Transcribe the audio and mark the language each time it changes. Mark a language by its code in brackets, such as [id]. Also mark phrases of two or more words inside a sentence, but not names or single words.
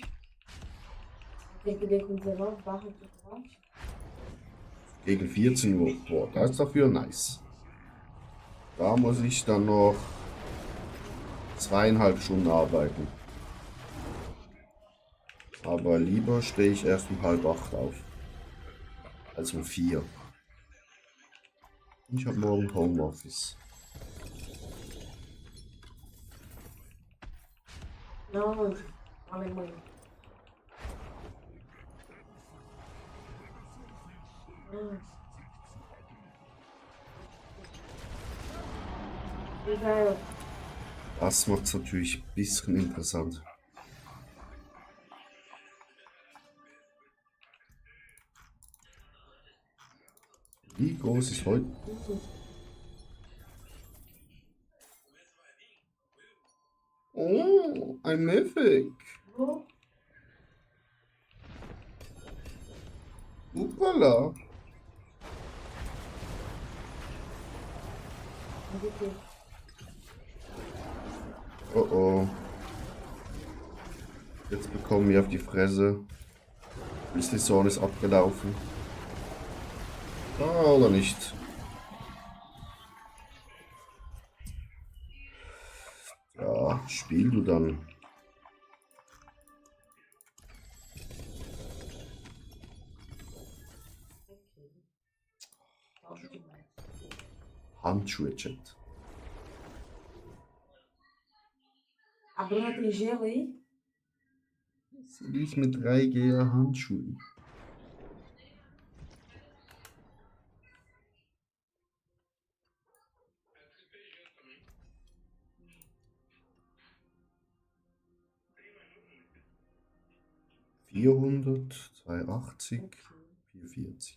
[pt] Tem que ver com 19 barra de chocolate. [de] Gegen 14 Uhr. Boah, das ist dafür nice. Da muss ich dann noch 2,5 Stunden arbeiten. Aber lieber stehe ich erst um 7:30 auf. Als um 4. Ich habe morgen Homeoffice. [pt] Não, anjo. Alemanha. Hum. Israel. [de] Das macht es natürlich ein bisschen interessant. Wie groß ist heute? Oh, ein Mythic. Wo? Uppala. [pt] Onde que? Oh oh. [de] Jetzt bekommen wir auf die Fresse. Die Saison ist abgelaufen. Ah, oder nicht? Ja, spiel du dann. [pt] Top demais. [de] Handschuhe, Chat. [pt] A Bruna tem gelo aí? [de] Sie liegt mit 3G Handschuhen. Vierhundert, 280, 440.